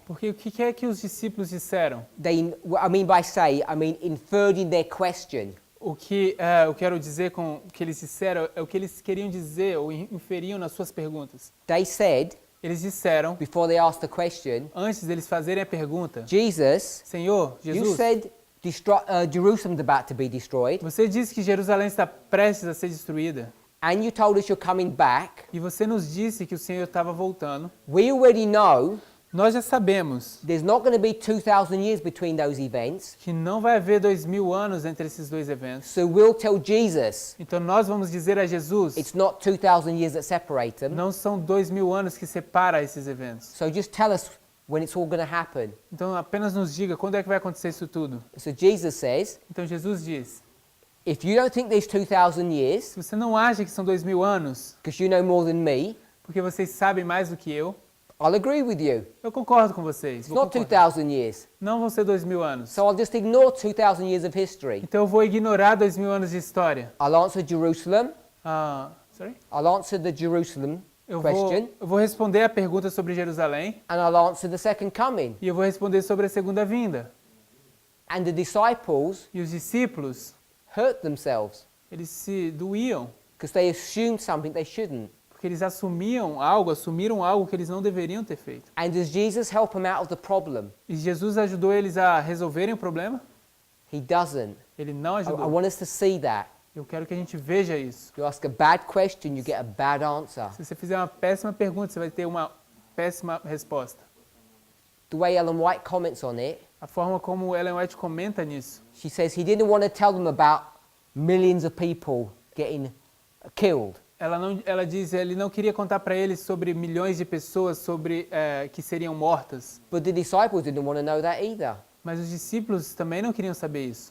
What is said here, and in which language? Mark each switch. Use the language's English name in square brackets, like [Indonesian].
[Portuguese] Porque o que é que os discípulos disseram? [English] They, I mean by say, I mean inferred in their question. [Portuguese] O que eu quero dizer com o que eles disseram é o que eles queriam dizer ou inferiam nas suas perguntas. [English] They said, [Portuguese] Eles disseram, [English] before they asked the question, [Portuguese] antes deles fazerem a pergunta, [English] Jesus, [Portuguese] Senhor, [English] you [Portuguese] Jesus, [English] said Jerusalem's about to be destroyed, [Portuguese] você disse que Jerusalém está prestes a ser destruída. [English] and you told us you're coming back. [Portuguese] E você nos disse que o Senhor estava voltando. [English] We already know [Portuguese] Nós já sabemos [English] there's not going to be 2,000 years between those events, [Portuguese] que não vai haver 2000 anos entre esses dois eventos. [English] so we'll tell Jesus [Portuguese] Então nós vamos dizer a Jesus, [English] it's not 2,000 years that separate them. [Portuguese] não são 2000 anos que separa esses eventos. [English] So just tell us when it's all going to happen. [Portuguese] Então apenas nos diga quando é que vai acontecer isso tudo. [English] So Jesus says, [Portuguese] Então Jesus diz, [English] if you don't think there's 2,000 years, [Portuguese] se você não acha que são 2000 anos, [English] because you know more than me, [Portuguese] porque vocês sabem mais do que [English] I'll agree with you. [Portuguese] eu concordo com vocês. [English] It's [Portuguese] vou [English] not [Portuguese] concordar. [English] 2,000 years. [Portuguese] Não vão ser 2000 anos. [English] So I'll just ignore 2,000 years of history. [Portuguese] Então eu vou ignorar 2000 anos de história. [English] I'll answer Jerusalem. Sorry? I'll answer the Jerusalem [Portuguese] Eu [English] question, [Portuguese] vou responder a pergunta sobre Jerusalém [English] and I'll answer the second coming. [Portuguese] e eu vou responder sobre a segunda vinda. [English] And the disciples [Portuguese] E os discípulos, [English] hurt themselves [Portuguese] eles se doíam, [English] because they assumed something they shouldn't. [Portuguese] porque eles assumiram algo que eles não deveriam ter feito. [English] And does Jesus help them out of the problem? [Portuguese] E Jesus ajudou eles a resolverem o problema? [English] He doesn't. [Portuguese] Ele não [English] I [Portuguese] ajudou. [English] want us to see that. [Portuguese] Eu quero que a gente veja isso. [English] You ask a bad question, you get a bad answer. [Portuguese] Se você fizer uma péssima pergunta, você vai ter uma péssima resposta. [English] The way Ellen White comments on it, [Portuguese] A forma como Ellen White comenta nisso, [English] she says he didn't want to tell them about millions of people getting killed. [Portuguese] ela diz ele não queria contar para eles sobre milhões de pessoas que seriam mortas. [English] But the disciples didn't want to know that either, [Portuguese] Mas os discípulos também não queriam saber isso.